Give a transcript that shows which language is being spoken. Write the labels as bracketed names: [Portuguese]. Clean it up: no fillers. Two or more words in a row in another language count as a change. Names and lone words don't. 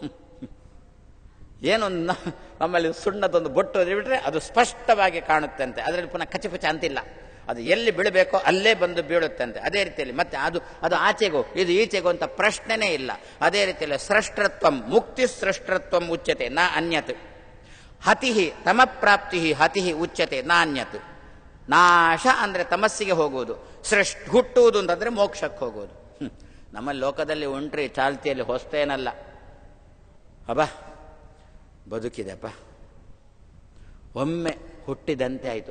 [Kannada] ಏನು ನಮ್ಮಲ್ಲಿ ಸುಣ್ಣದೊಂದು ಬೊಟ್ಟು ಬಿಟ್ರೆ ಅದು ಸ್ಪಷ್ಟವಾಗಿ ಕಾಣುತ್ತಂತೆ, ಅದರಲ್ಲಿ ಪುನಃ ಕಚಪಚ ಅಂತಿಲ್ಲ. ಅದು ಎಲ್ಲಿ ಬೀಳಬೇಕೋ ಅಲ್ಲೇ ಬಂದು ಬೀಳುತ್ತಂತೆ. ಅದೇ ರೀತಿಯಲ್ಲಿ ಮತ್ತೆ ಅದು ಆಚೆಗೋ ಇದು ಈಚೆಗೋ ಅಂತ ಪ್ರಶ್ನೆನೇ ಇಲ್ಲ. ಅದೇ ರೀತಿಯಲ್ಲಿ [Sanskrit] ಸ್ರಷ್ಟೃತ್ವಂ ಮುಕ್ತಿ ಸ್ರಷ್ಟೃತ್ವಂ ಉಚ್ಯತೆ ನ ಅನ್ಯತ್. ಹತಿಹಿ ತಮಪ್ರಾಪ್ತಿ ಹತಿಹಿ ಉಚ್ಯತೆ ನಾನ್ಯತ್. [Kannada] ನಾಶ ಅಂದ್ರೆ ತಮಸ್ಸಿಗೆ ಹೋಗುವುದು, ಹುಟ್ಟುವುದು ಅಂತಂದ್ರೆ ಮೋಕ್ಷಕ್ಕೆ ಹೋಗುವುದು. ನಮ್ಮ ಲೋಕದಲ್ಲಿ ಉಂಟ್ರಿ ಚಾಲ್ತಿಯಲ್ಲಿ ಹೊಸ್ತೇನಲ್ಲ. ಅಬ್ಬಾ ಬದುಕಿದೆಪ್ಪ, ಒಮ್ಮೆ ಹುಟ್ಟಿದಂತೆ ಆಯಿತು.